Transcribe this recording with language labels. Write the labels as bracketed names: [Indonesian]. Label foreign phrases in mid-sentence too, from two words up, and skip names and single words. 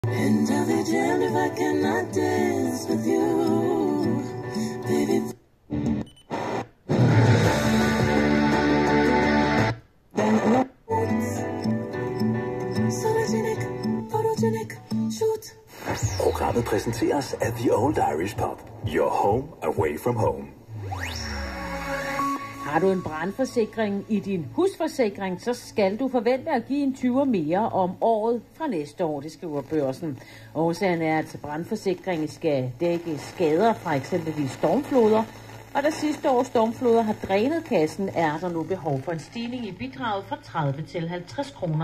[English] And I'll be damned if I cannot dance with you, baby. Photogenic, shoot. [Danish] Programmet præsenteres af The Old Irish Pub. [English] Your home away from home. [Danish] Har du en brandforsikring i din husforsikring, så skal du forvente at give en 20 mere om året fra næste år, det skriver Børsen. Årsagen er, at brandforsikringen skal dække skader fra eksempelvis stormfloder, og da sidste års stormfloder har drænet kassen, er der nu behov for en stigning i bidraget fra 30 til 50 kroner.